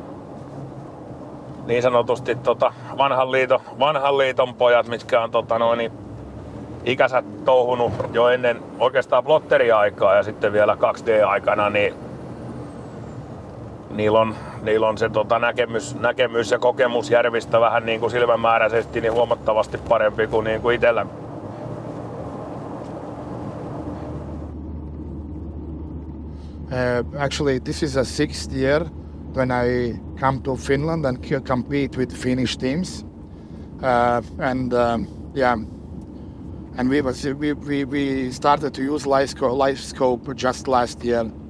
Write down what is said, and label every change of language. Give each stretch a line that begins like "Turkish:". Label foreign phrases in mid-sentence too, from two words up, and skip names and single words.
Finnish: niin sanotusti vanhan liiton pojat, mitkä on niin ikänsä touhunut jo ennen oikeastaan plotteriaikaa ja sitten vielä 2D-aikana, niin niillä on se näkemys ja kokemus järvistä vähän niin kuin silmämääräisesti niin huomattavasti parempi kuin, niin kuin itsellä.
English: Actually, this is a 6th year when I come to Finland and compete with Finnish teams, and we started to use live scope just last year.